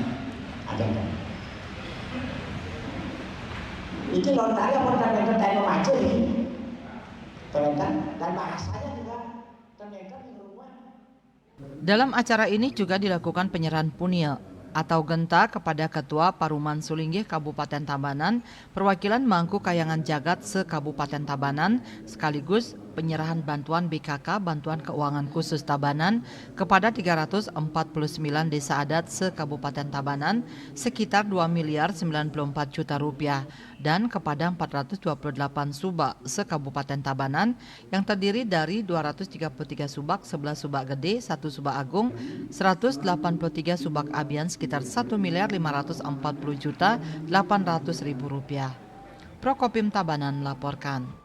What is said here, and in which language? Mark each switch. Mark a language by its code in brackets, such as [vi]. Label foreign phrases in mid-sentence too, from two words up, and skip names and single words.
[id] Ada kan? Itu lontari apa ternyata dari macam ini, ternyata dan bahasanya juga ternyata di rumah. Dalam acara ini juga dilakukan penyerahan punil atau genta kepada Ketua Paruman Sulinggih Kabupaten Tabanan, perwakilan Mangku Kayangan Jagat se-Kabupaten Tabanan, sekaligus penyerahan bantuan BKK, bantuan keuangan khusus Tabanan, kepada 349 desa adat se-Kabupaten Tabanan sekitar 2.094 juta rupiah dan kepada 428 subak se-Kabupaten Tabanan yang terdiri dari 233 subak, 11 subak gede, 1 subak agung, 183 subak abian sekitar 1.540 juta 800 ribu rupiah. Prokopim Tabanan melaporkan.